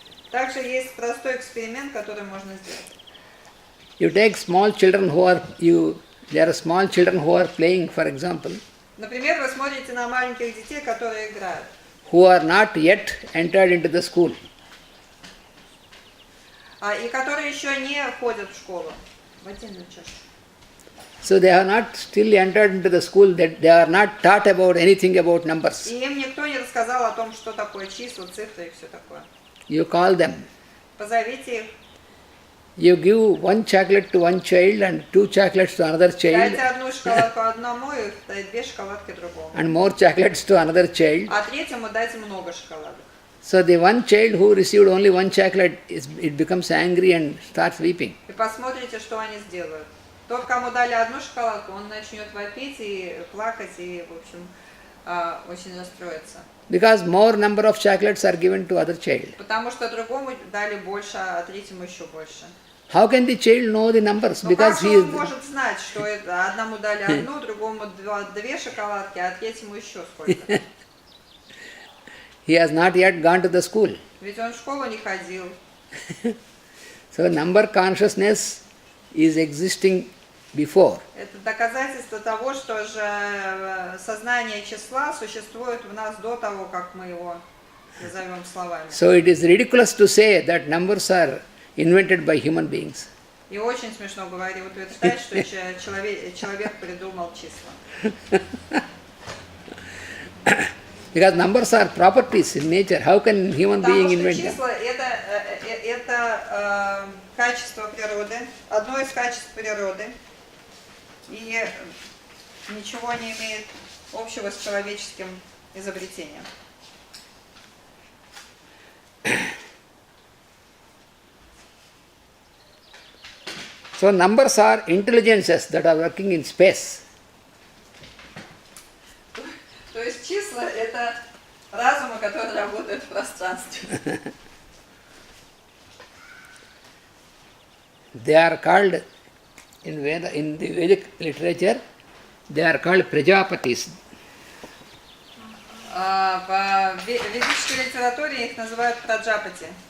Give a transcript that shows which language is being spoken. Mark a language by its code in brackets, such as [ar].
[ru] Также есть простой эксперимент, который можно сделать. [en] You take small children there are small children who are playing, for example, [ru] Например, вы смотрите на маленьких детей, которые играют, [en] who are not yet entered into the school. [ru] и которые еще не ходят в школу. В отдельную чашу. [en] So they have not still entered into the school, that they are not taught about anything about numbers. [ru] И им никто не рассказал о том, что такое числа, цифры и все такое. [en] You call them. [ru] Позовите их. [en] You give one chocolate to one child and two chocolates to another child [ru] Дайте одну шоколадку одному и две шоколадки другому. [en] and more chocolates to another child. [ru] А третьему дайте много шоколадок. [en] So the one child who received only one chocolate, it becomes angry and starts weeping. [ru] И посмотрите, что они сделают. Тот, кому дали одну шоколадку, он начнет вопить и плакать, и, в общем, очень расстроится. [en] Because more number of chocolates are given to other child. [ru] Потому что другому дали больше, а третьему еще больше. [en] How can the child know the numbers? [ru] Но [en] Because he [ru] же он [en] is, [ru] может знать, что это одному дали одну, другому две шоколадки, а третьему еще сколько? [en] he has not yet gone to the school. [ru] Ведь он в школу не ходил. [en] So number consciousness is existing before. [ru] Это доказательство того, что же сознание числа существует в нас до того, как мы его назовем словами. [en] So it is ridiculous to say that numbers are invented by human beings. [ru] И очень смешно говорить, утверждать, что человек придумал числа. [en] Because numbers are properties in nature. How can human being [ru] Потому что [en] invent them? [ru] числа это качество природы, одно из качеств природы, и ничего не имеет общего с человеческим изобретением. [en] So numbers are intelligences that are working in space. [ru] То есть числа это разумы, которые работают в пространстве. [en] They are called in the Vedic literature, they are called Prajapatis. [ru] В ведической литературе их называют праджапати.